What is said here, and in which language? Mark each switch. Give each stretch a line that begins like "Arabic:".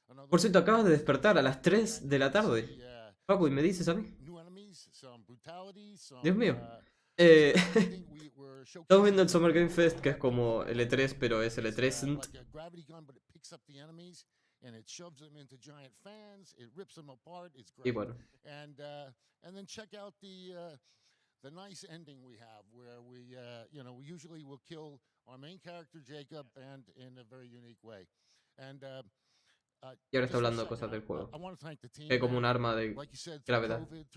Spanish: Por cierto, acabas de despertar a las 3 de la tarde. Papu, ¿y me dices a mí? Dios mío. Estamos viendo el Summer Game Fest, que es como el E3, pero es el E3. Y bueno.
English: And then check out the nice ending we have, where we usually will kill our main character Jacob, and in a very unique way. And
Spanish: Y ahora está hablando cosas del juego. Que es como un arma de gravedad.